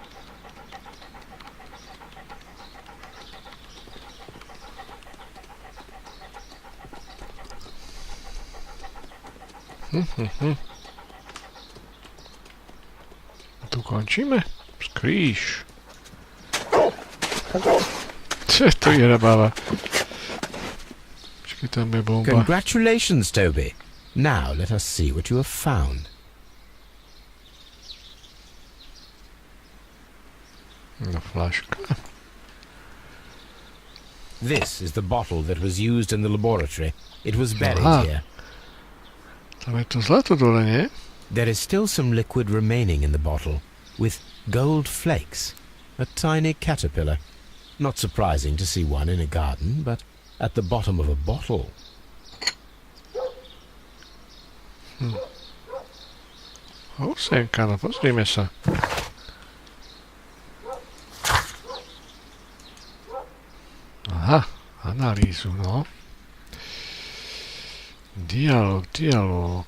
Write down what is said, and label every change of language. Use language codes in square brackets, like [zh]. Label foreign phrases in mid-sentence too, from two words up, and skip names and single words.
[sk] Tu končíme? Skrýš. Čo to je rabáva? Tam je bomba. [en] Congratulations, Toby. Now let us see what you have found. [sk] No, flaška. [en] This is the bottle that was used in the laboratory. It was buried [sk] Aha. [en] here. [sk] Tam je to zlato dole, nie? [en] There is still some liquid remaining in the bottle, with gold flakes. A tiny caterpillar. Not surprising to see one in a garden, but at the bottom of a bottle. [sk] Husenka, no pozrime sa. Aha, analýzu, no. Dialóg.